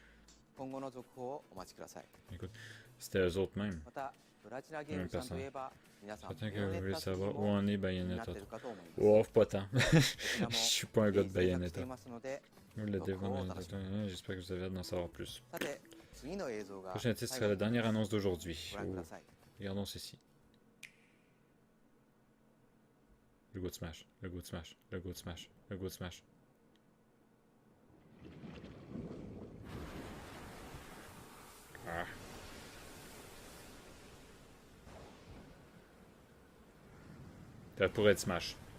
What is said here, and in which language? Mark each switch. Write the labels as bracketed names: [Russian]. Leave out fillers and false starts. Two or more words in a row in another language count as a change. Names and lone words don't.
[French] Écoute, c'était eux autres même. Même personne. Certain que vous voulez savoir où en est Bayonetta. Oh, pas tant. Je suis pas un gars de Bayonetta. Nous, le développement, j'espère que vous avez hâte d'en savoir plus. [Japanese] さて次の映像が [French] Prochain titre [Japanese] 最 [French] sera [Japanese] 後 [French] la [Japanese] に [French] dernière annonce d'aujourd'hui. [Japanese] ご覧ください。 [French] Regardons ceci. Le go de Smash, le go de Smash, le go de Smash, le go de Smash. Ah. Ça pourrait être Smash.